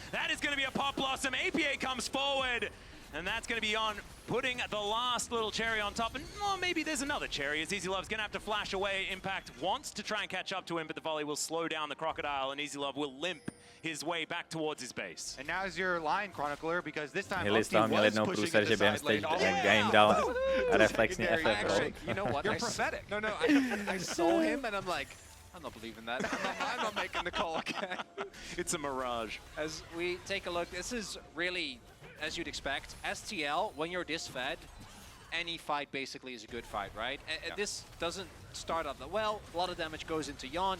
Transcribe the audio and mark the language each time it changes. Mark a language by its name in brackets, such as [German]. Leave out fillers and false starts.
[English] That is going to be a pop blossom. APA comes forward, and that's going to be Yon putting the last little cherry on top. And maybe there's another cherry, as Easy Love's going to have to flash away. Impact wants to try and catch up to him, but the volley will slow down the Crocodile, and Easy Love will limp his way back towards his base. And now is your line chronicler, because this time [Czech] měl jednou průser, že během stage game dal reflexní FF. [English] You know what? You're prophetic. No, I saw him and I'm like, I'm not believing that. I'm not making the call again. It's a mirage. As we take a look, this is really, as you'd expect, STL, when you're this fed, any fight basically is a good fight, right? This doesn't start out that well. A lot of damage goes into Yon.